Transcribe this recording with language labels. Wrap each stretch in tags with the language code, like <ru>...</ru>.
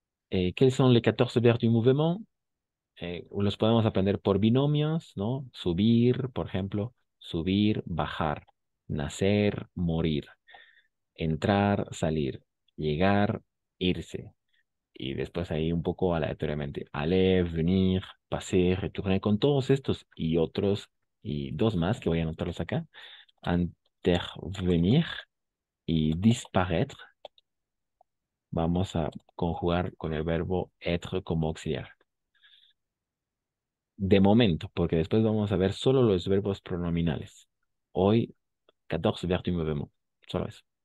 <fr>¿Quels sont les 14 verbes du mouvement?</fr> <es>Los podemos aprender por binomios, ¿no? Subir, por ejemplo, subir, bajar, nacer, morir, entrar, salir, llegar, irse. Y después ahí un poco aleatoriamente, aller, venir, passer, retourner, con todos estos y otros, y dos más que voy a anotarlos acá, intervenir y disparaître. Vamos a conjugar con el verbo être como auxiliar. De momento, porque después vamos a ver solo los verbos pronominales. Hoy, 14 verbes du mouvement. Solo eso.</es>